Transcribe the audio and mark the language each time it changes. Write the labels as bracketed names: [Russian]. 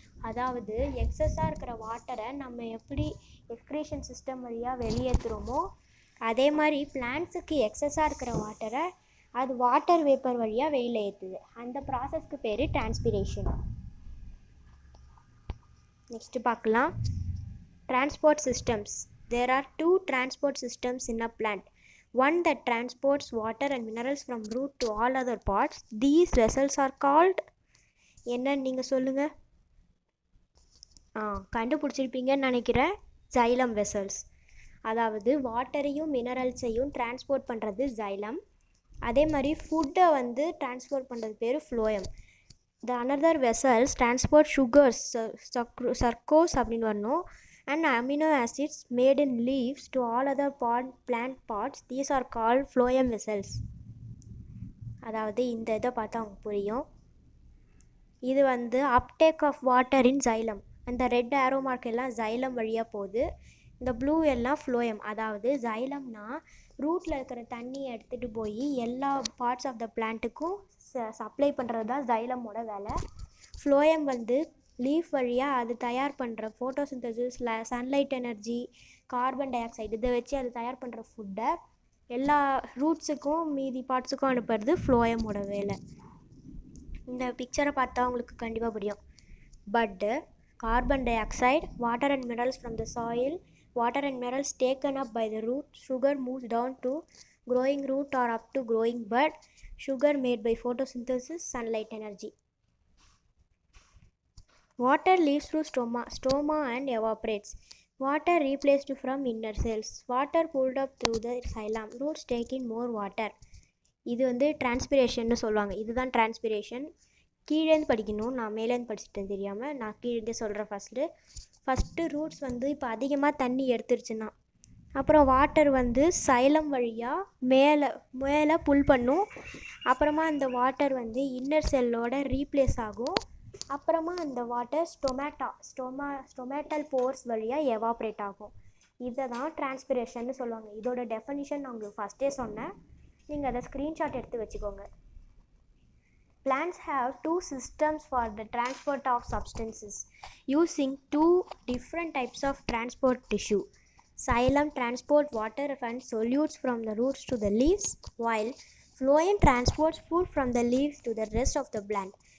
[Tamil] அதாவது எக்ஸஸாக இருக்கிற வாட்டரை நம்ம எப்படி எக்ஸ்க்ரீஷன் சிஸ்டம் வழியாக வெளியேற்றுறோமோ அதே மாதிரி பிளான்ட்ஸுக்கு எக்ஸஸாக இருக்கிற வாட்டரை அது வாட்டர் வேப்பர் வழியாக வெளியில் ஏற்றுது. அந்த ப்ராசஸ்க்கு பேர் டிரான்ஸ்பிரேஷன். நெக்ஸ்ட்டு பார்க்கலாம். [English] Transport systems. There are 2 transport systems in a plant. One that transports water and minerals from root to all other parts. These vessels are called, [Tamil] என்னன்னு நீங்கள் சொல்லுங்கள். கண்டுபிடிச்சிருப்பீங்கன்னு நினைக்கிறேன். Xylem vessels. அதாவது வாட்டரையும் மினரல்ஸையும் டிரான்ஸ்போர்ட் பண்ணுறது ஜைலம். அதே மாதிரி ஃபுட்டை டிரான்ஸ்போர்ட் பண்ணுறது பேர் phloem. [English] the another vessels transport sugars, sucrose [Tamil] அப்படின்னு வரணும், [English] And amino acids made in leaves to all other plant parts. These are called phloem vessels. [Tamil] அதாவது இந்த இதை பார்த்தா அவங்க புரியும். இது [English] Uptake of water in xylem. [Tamil] அந்த ரெட் ஆரோ மார்க் எல்லாம் ஜைலம் வழியாக போகுது. இந்த ப்ளூ எல்லாம் ஃப்ளோயம். அதாவது ஜைலம்னா ரூட்டில் இருக்கிற தண்ணியை எடுத்துகிட்டு போய் எல்லா பார்ட்ஸ் ஆஃப் த பிளான்ட்டுக்கும் சப்ளை பண்ணுறது தான் ஜைலமோட வேலை. ஃப்ளோயம் லீஃப் வழியாக அது தயார் பண்ணுற photosynthesis, sunlight energy, carbon di oxide இதை வச்சு அது தயார் பண்ணுற ஃபுட்டை எல்லா ரூட்ஸுக்கும் மீதி பார்ட்ஸுக்கும் அனுப்புறது ஃப்ளோயமோட வேலை. இந்த பிக்சரை பார்த்தா உங்களுக்கு கண்டிப்பாக புரியும். [English] But carbon dioxide, water and minerals from the soil, water and minerals taken up by the root, sugar moves down to growing root or up to growing bud, sugar made by photosynthesis, sunlight energy. Water leaves through stoma and evaporates. Water replaced from inner cells. Water pulled up through the xylem. Roots take in more water. [Tamil] இது டிரான்ஸ்பிரேஷன்னு சொல்லுவாங்க. இதுதான் transpiration. கீழேருந்து படிக்கணும், நான் மேலேருந்து படிச்சுட்டேன் தெரியாமல். நான் கீழே சொல்கிறேன். ஃபஸ்ட்டு ரூட்ஸ் இப்போ அதிகமாக தண்ணி எடுத்துருச்சுன்னா அப்புறம் வாட்டர் சைலம் வழியாக மேலே புல் பண்ணும். அப்புறமா அந்த வாட்டர் இன்னர் செல்லோட ரீப்ளேஸ் ஆகும். அப்புறமா அந்த வாட்டர் ஸ்டொமேட்டல் போர்ஸ் வழியாக எவாப்ரேட் ஆகும். இதை தான் டிரான்ஸ்பிரேஷன்னு சொல்லுவாங்க. இதோட டெஃபனிஷன் நான் உங்களுக்கு ஃபஸ்ட்டே சொன்னேன். நீங்கள் அதை ஸ்க்ரீன்ஷாட் எடுத்து வச்சுக்கோங்க. [English] Plants have 2 systems for the transport of substances using 2 different types of transport tissue. Xylem transport water and solutes from the roots to the leaves, while phloem transports food from the leaves to the rest of the plant.